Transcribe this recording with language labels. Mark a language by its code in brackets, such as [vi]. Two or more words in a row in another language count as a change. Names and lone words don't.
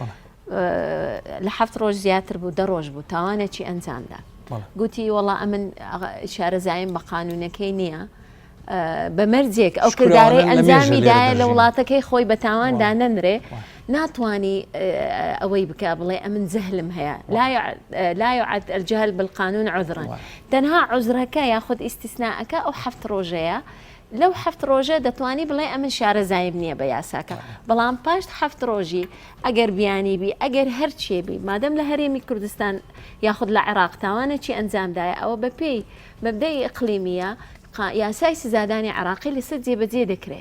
[ckb] لە 7 ڕۆژ زیاتر بوو 10 ڕۆژ بوو تاوانێکی ئەنجامدا گوتی وەڵا ئەمن شارەزایم بە قانونەکەی نییە بە مەرجێک ئەو کردارەی ئەنجامی دایە لە وڵاتەکەی خۆی بە تاوان دانەنرێ ناتواني ئەوەی بکە بڵێ ئەمن زەهلم هەیە لا [ar] يعد الجهل بالقانون عذرا [ckb] تەنها عذرەکە یاخود ئیستیسناءەکە ئەو 7 ڕۆژەیە لەو 7 ڕۆژە دەتوانی بڵێ ئەمن شارەزایم نییە بە یاساکە بەڵام پاش 7 ڕۆژی ئەگەر بیانی بی ئەگەر هەرچێبی مادەم لە هەرێمی کوردستان یاخود لە عێراق تاوانێکی ئەنجامدایە ئەوە بەپێی مەبدەی ئیقلیمیە یاسای سزادانی عراقی لەسەر جێبەجێ دەکرێت